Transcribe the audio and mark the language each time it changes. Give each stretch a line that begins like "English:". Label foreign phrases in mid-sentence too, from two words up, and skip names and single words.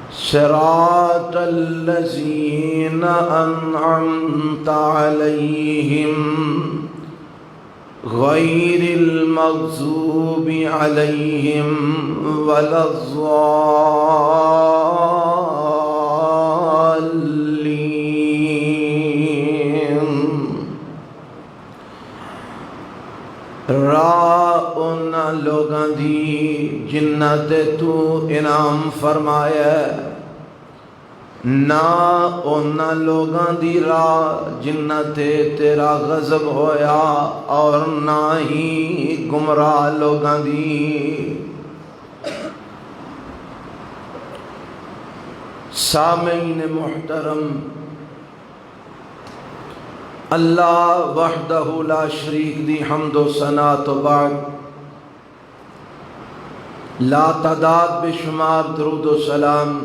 Arabic: صراط الذين أنعمت عليهم غير المغضوب عليهم ولا الضالين۔
Punjabi: راہ ان لوگاں دی جنہاں تے تو انعام فرمایا، نہ انہاں لوگاں دی راہ جنہاں تے تیرا غضب ہویا، اور نہ ہی گمراہ لوگاں دی۔ سامعین محترم، اللہ
Arabic: وحدہ لا شریک
Punjabi: دی حمد و ثنا تو بعد لا تعداد بے شمار درود و سلام